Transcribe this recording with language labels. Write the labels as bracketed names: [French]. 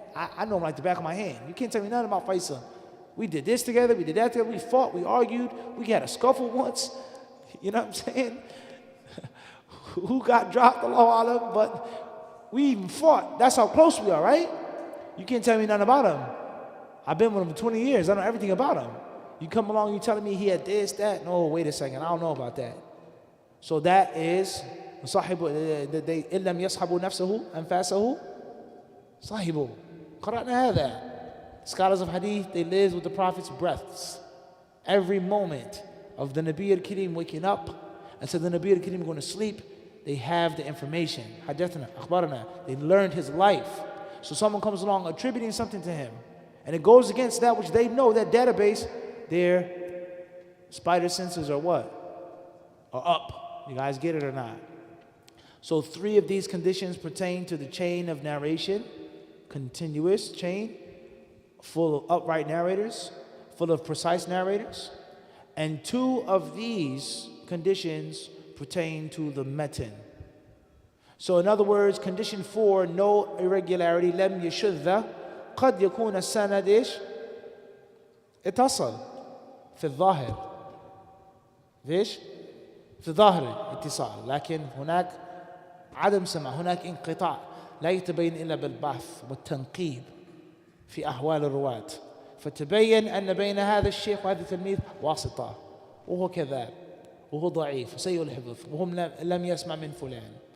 [English] I know him like the back of my hand. You can't tell me nothing about Faisal. We did this together, we did that together, we fought, we argued, we had a scuffle once. You know what I'm saying? Who got dropped, Allahu Alam, but we even fought. That's how close we are, right? You can't tell me nothing about him. I've been with him for 20 years. I know everything about him. You come along, you telling me he had this, that. No, wait a second. I don't know about that. So that is [Arabic] إِن لَمْ يَصْحَبُوا نَفْسَهُ أَنْفَاسَهُ صَاحِبُهُ. قرأنا هذا. [English] Scholars of hadith, they live with the Prophet's breaths. Every moment of the Nabi al-Kareem waking up and so the Nabi al-Kareem going to sleep, they have the information. Hadathana, akhbarana. They learned his life. So someone comes along attributing something to him, and it goes against that which they know, that database, their spider senses are what? Are up. You guys get it or not? So 3 of these conditions pertain to the chain of narration, continuous chain, full of upright narrators, full of precise narrators, and 2 of these conditions pertain to the metin. So in other words, condition 4, no irregularity, [Arabic] لم يشذ قد يكون السند إيش؟ اتصل في الظاهر. ليش؟ في الظاهر اتصال، لكن هناك عدم سمع، هناك انقطاع لا يتبين إلا بالبحث والتنقيب في أحوال الرواة، فتبين أن بين هذا الشيخ وهذا التلميذ واسطة، وهو كذاب وهو ضعيف وسيء الحفظ وهم لم يسمع من فلان.